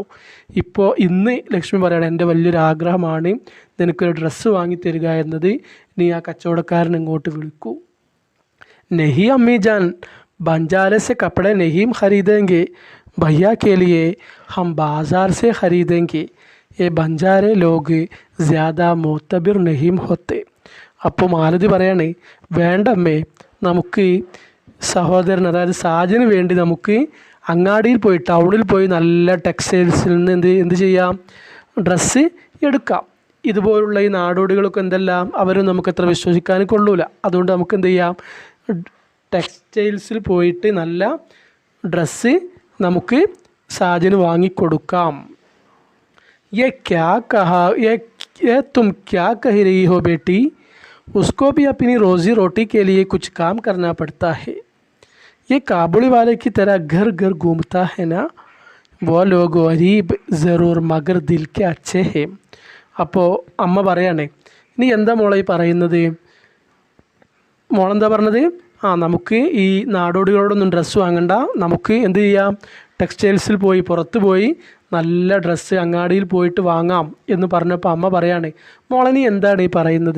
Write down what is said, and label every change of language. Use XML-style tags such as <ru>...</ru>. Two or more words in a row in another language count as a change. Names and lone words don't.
<ml>ഇന്ന് ലക്ഷ്മി പറയണം, എൻ്റെ വലിയൊരു ആഗ്രഹമാണ് നിനക്കൊരു ഡ്രസ്സ് വാങ്ങിത്തരിക എന്നത്. നീ ആ കച്ചവടക്കാരൻ ഇങ്ങോട്ട് വിളിക്കൂ.</ml> <hi>नहीं अम्मी जान, बंजारे से कपड़े नहीं खरीदेंगे, भैया के लिए हम बाज़ार से खरीदेंगे. ये बंजारे लोग ज़्यादा मोतबिर नहीं होते.</hi> <ml>അപ്പോൾ മാലതി പറയാണ്, വേണ്ടമ്മേ, നമുക്ക് സഹോദരൻ അതായത് സാജന് വേണ്ടി നമുക്ക് അങ്ങാടിയിൽ പോയി, ടൗണിൽ പോയി നല്ല ടെക്സ്റ്റൈൽസിൽ നിന്ന് എന്ത് ചെയ്യാം? ഡ്രസ്സ് എടുക്കാം. ഇതുപോലുള്ള ഈ നാടോടികളൊക്കെ എന്തെല്ലാം അവരും നമുക്ക് അത്ര വിശ്വസിക്കാൻ കൊള്ളൂല. അതുകൊണ്ട് നമുക്ക് എന്ത് ചെയ്യാം? ടെക്സ്റ്റൈൽസിൽ പോയിട്ട് നല്ല ഡ്രസ്സ് നമുക്ക് സാജന് വാങ്ങിക്കൊടുക്കാം.</ml> <hi>ये तुम क्या कह रही हो बेटी? उसको भी अपनी रोज़ी रोटी के लिए कुछ काम करना पड़ता है. ये काबुली वाले की तरह घर घर घूमता है ना. वो लोग गरीब ज़रूर मगर दिल के अच्छे हैं.</hi> <ml>അപ്പോൾ അമ്മ പറയാണ്, ഇനി എന്താ മോളെ പറയുന്നത്? മോളെന്താ പറഞ്ഞത്? നമുക്ക് ഈ നാടോടികളോടൊന്നും ഡ്രസ്സ് വാങ്ങണ്ട, നമുക്ക് എന്ത് ചെയ്യാം? ടെക്സ്റ്റൈൽസിൽ പോയി, പുറത്ത് പോയി നല്ല ഡ്രസ്സ് അങ്ങാടിയിൽ പോയിട്ട് വാങ്ങാം എന്ന് പറഞ്ഞപ്പോൾ അമ്മ പറയാണ്, മോളെ നീ എന്താണ് ഈ പറയുന്നത്?</ml>